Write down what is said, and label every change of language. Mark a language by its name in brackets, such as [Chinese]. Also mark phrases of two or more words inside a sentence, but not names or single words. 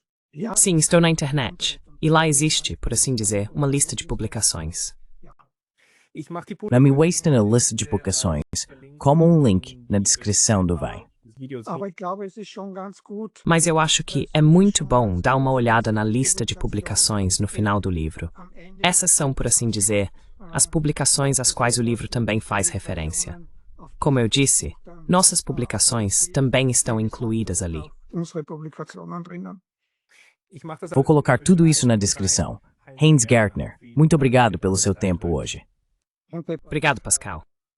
[German] Ja, [Portuguese] Sim, estou na internet. E lá existe, por assim dizer, uma lista de publicações. Na minha lista na lista de publicações, como um link na descrição do vídeo. [German] aber ich glaube, es ist schon ganz gut. [Portuguese] Mas eu acho que é muito bom dar uma olhada na lista de publicações no final do livro. [German] Am Ende [Portuguese] Essas são, por assim dizer, as publicações às quais o livro também faz referência. Como eu disse, nossas publicações também estão incluídas ali. [German] unsere Publikationen drinnen. [Portuguese] Vou colocar tudo isso na descrição. Heinz Gärtner, muito obrigado pelo seu tempo hoje. [German] Und bei [Portuguese] Obrigado, Pascal.